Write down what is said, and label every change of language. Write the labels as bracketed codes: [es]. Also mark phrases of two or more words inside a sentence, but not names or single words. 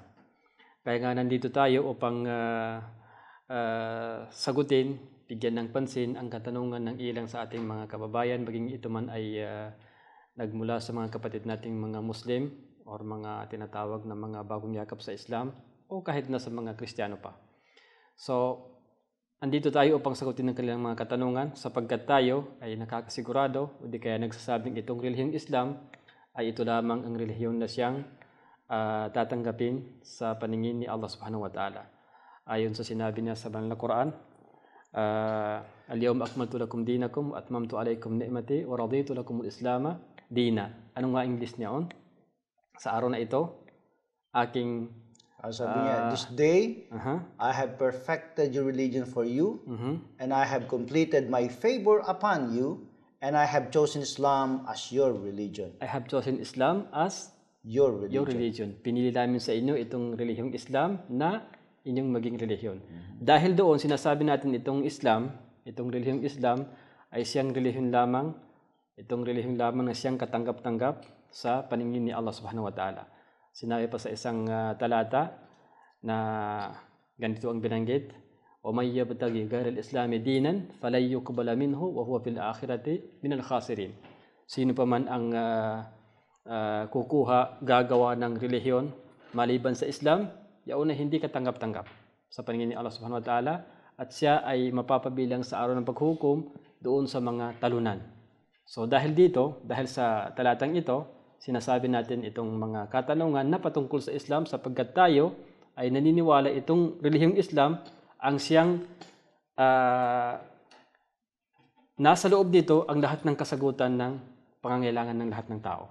[tl] Kaya nga nandito tayo upang sagutin, bigyan ng pansin ang katanungan ng ilang sa ating mga kababayan, maging ito man ay nagmula sa mga kapatid nating mga Muslim o mga tinatawag na mga bagong yakap sa Islam, o kahit na sa mga Kristiyano pa. So, andito tayo upang sagutin ng kanilang mga katanungan, sapagkat tayo ay nakakasigurado o di kaya nagsasabing itong relihiyong Islam ay ito lamang ang relihiyon na siyang tatanggapin sa paningin ni Allah [ar] سبحانه وتعالى. [tl] Ayon sa sinabi niya sa banal na Quran, [ar] اليوم أكملت لكم دينكم وأتممت عليكم نعمتي ورضيت لكم الإسلام دينا. [tl] Anong nga English niya on? Sa araw na ito, aking sabi niya, [en] this day, I have perfected your religion for you, and I have completed my favor upon you, and I have chosen Islam as your religion. I have chosen Islam as your religion. [tl] Pinili namin sa inyo itong relihiyong Islam na inyong maging relihiyon. Dahil doon, sinasabi natin itong Islam, itong relihiyong Islam, ay siyang relihiyon lamang, itong relihiyong lamang na siyang katanggap-tanggap sa paningin ni Allah [ar] سبحانه وتعالى. [tl] Sinabi pa sa isang talata na ganito ang binanggit, [ar] "ومن يبتغ غير الإسلام دينا فلن يقبل منه وهو في الآخرة من الخاسرين." [tl] Sino pa man ang gagawa ng relihiyon maliban sa Islam, yaon na hindi katanggap-tanggap sa paningin ni Allah [ar] سبحانه وتعالى, [tl] at siya ay mapapabilang sa araw ng paghukom doon sa mga talunan. So dahil sa talatang ito, sinasabi natin itong mga katanungan na patungkol sa Islam, sapagkat tayo ay naniniwala itong relihiyong Islam ang siyang nasa loob dito ang lahat ng kasagutan ng pangangailangan ng lahat ng tao.